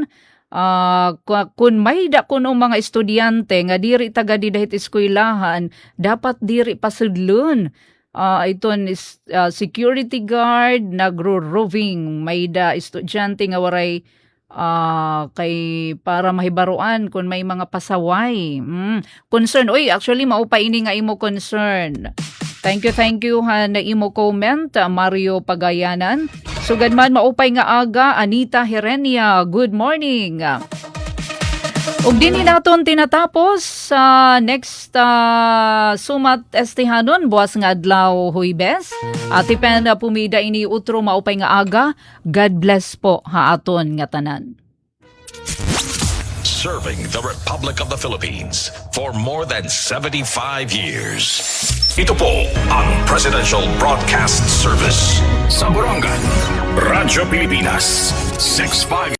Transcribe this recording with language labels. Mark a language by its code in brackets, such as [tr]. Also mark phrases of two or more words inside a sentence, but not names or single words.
[war] Kung may kuno mga estudyante nga diri taga didahit eskwelahan, dapat diri pasudlon. Iton is [en] security guard, [war] nagro-roving, may da estudyante nga waray kay para mahibaruan kung may mga pasaway. Concern. Actually maupa ini nga imo concern. [en] Thank you [war] na imo comment, Mario Pagayanan. Sugad man maupay nga aga, Anita Herenia. [en] Good morning. [war] Ug dinhi naton tinatapos sa next sumat estehanon buwas nga adlaw Huwebes. Ati pen pumida ini utro maupay nga aga. [en] God bless [war] po aton nga tanan. [en] Serving the Republic of the Philippines for more than 75 years. [tl] Ito po ang Presidential Broadcast Service sa Borongan, Radyo Pilipinas, 65